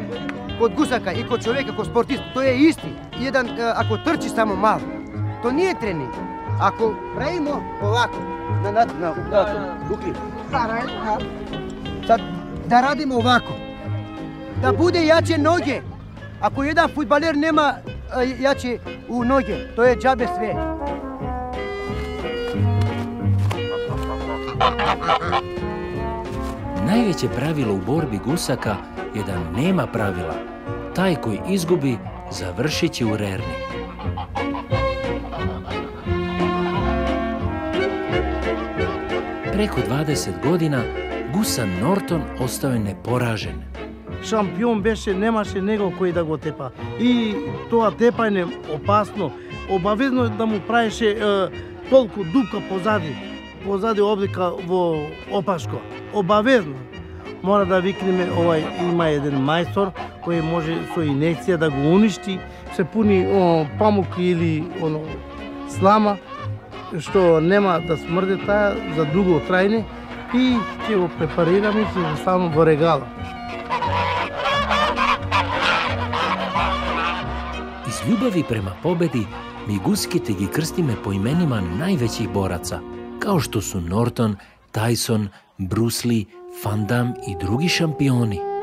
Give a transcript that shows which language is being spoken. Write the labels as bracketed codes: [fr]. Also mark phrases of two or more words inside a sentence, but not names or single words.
[mk] Код гусака и код човека, код спортист, тој е исти. Еден, ако трчи само мал, то не е тренинг. Ако правимо овако, Уклин, да радимо овако, да буде јаче ноге. Ако еден фудбалер нема јаче у ноге, тоа е џабе све. [sr] Najveće pravilo u borbi gusaka je da nema pravila. Taj koji izgubi, završit će u rerni. Preko 20 godina Гусан Нортон остao je neporažen. [mk] Шампион беше, немаше него кој да го тепа. И тоа тепање опасно. Обавезно е да му правеше толку дупка позади облика во опашко. Обавезно. Мора да викнеме, има еден мајстор кој може со инекција да го уништи, се пуни памук или слама, што нема да смрде таа за дуго трајне и ќе го препарираме и ќе го ставаме во регала. [sr] Iz ljubavi prema pobedi, [mk] ми гуските ги крстиме [sr] po imenima najvećih boraca, kao što su Norton, Tyson, Bruce Lee, Van Damme i drugi šampioni.